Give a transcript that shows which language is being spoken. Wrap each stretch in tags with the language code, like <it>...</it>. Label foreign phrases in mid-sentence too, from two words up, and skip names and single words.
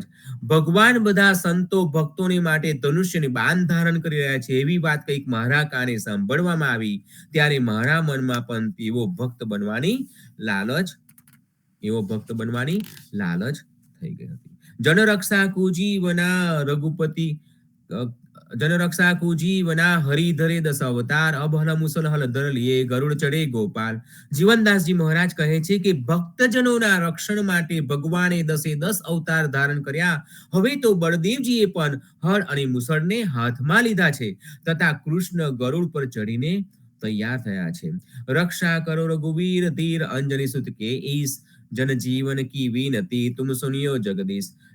<gu>ભગવાન બધા સંતો ભક્તોને માટે ધનુષ્યની બાણ ધારણ કરી રહ્યા છે એવી વાત કંઈક મારા કાને સાંભળવામાં આવી ત્યારે મારા મનમાં પણ એવો ભક્ત બનવાની લાલચ થઈ ગઈ હતી.</gu> <hi>जन रक्षा कुजीवना रघुपति जन रक्षा को जीवना हरि धरे दस अवतार अब हल मुसल हल धर लिए गरुड़ चढ़े गोपाल.</hi> <gu>જીવનદાસજી મહારાજ કહે છે કે ભક્તજનોના રક્ષણ માટે ભગવાને 10 અવતાર ધારણ કર્યા. હવે તો બળદેવજીએ પણ હળ અને મુસળને હાથમાં લીધા છે તથા કૃષ્ણ ગરુડ પર ચડીને તૈયાર થયા છે.</gu> <hi>रक्षा करो रघुवीर धीर अंजनी सुत के इस जन जीवन की विनती तुम सुनियो जगदीश.</hi>